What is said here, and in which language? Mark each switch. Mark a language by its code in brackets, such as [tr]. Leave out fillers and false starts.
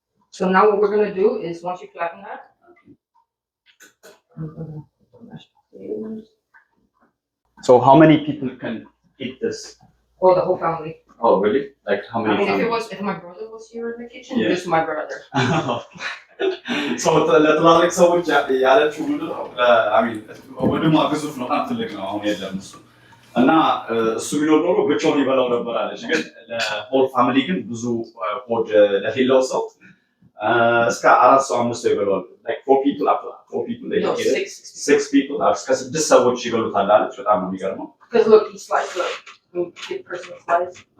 [en] So now what we're gonna do is once you flatten that, I'm gonna put mashed potatoes. So how many people can eat this? Oh, the whole family. Oh, really? Like how I many? mean, if my brother was here in the kitchen, Yeah. just my brother. [am] So ለትላልቅ ሰዎች ያለችው ምንድን ነው? ወንድሟ ግዙፍ ነው፣ በጣም ትልቅ ነው። አሁን የለም እሱ እና እሱ ቢኖር ኖሮ ብቻውን ይበላው ነበር አለች። ግን ለሆል ፋሚሊ ግን ብዙ ሆድ ለሌለው ሰው እስከ 4 ሰው 5 ሰው ይበላዋል። [en] like 4 people they No, eat it. 6 people [am] እስከ 6 ሰዎች ይበሉታል አለች። በጣም ነው የሚገርመው። [en] Because look, he sliced the person slice.